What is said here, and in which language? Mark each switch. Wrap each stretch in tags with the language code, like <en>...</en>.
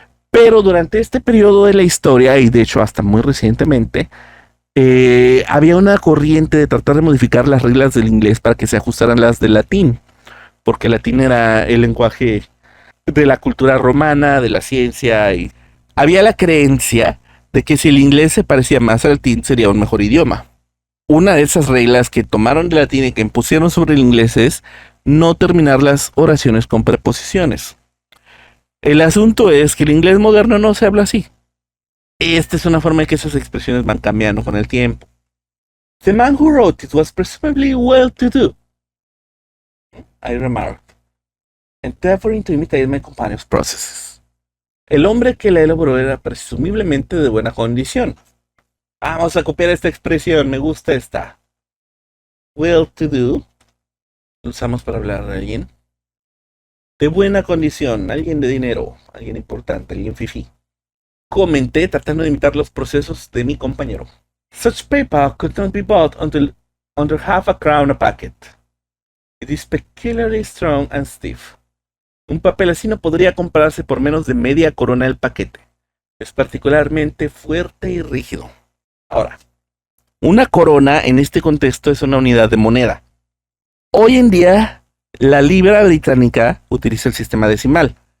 <es>Pero durante este periodo de la historia, y de hecho hasta muy recientemente, había una corriente de tratar de modificar las reglas del inglés para que se ajustaran las del latín, porque el latín era el lenguaje de la cultura romana, de la ciencia, y había la creencia de que si el inglés se parecía más al latín sería un mejor idioma. Una de esas reglas que tomaron del latín y que impusieron sobre el inglés es no terminar las oraciones con preposiciones. El asunto es que el inglés moderno no se habla así. Esta es una forma en que esas expresiones van cambiando con el tiempo.</es> <en>The man who wrote it was presumably well-to-do, I remarked, endeavoring to imitate my companion's processes.</en> <es>El hombre que la elaboró era presumiblemente de buena condición. Vamos a copiar esta expresión, me gusta esta. Well-to-do, lo usamos para hablar de alguien. De buena condición, alguien de dinero, alguien importante, alguien fifí. Comenté tratando de imitar los procesos de mi compañero.</es> <en>Such paper could not be bought under half a crown a packet. It is peculiarly strong and stiff.</en> <es>Un papel así no podría comprarse por menos de media corona el paquete. Es particularmente fuerte y rígido. Ahora, una corona en este contexto es una unidad de moneda. Hoy en día, la libra británica utiliza el sistema decimal.</es>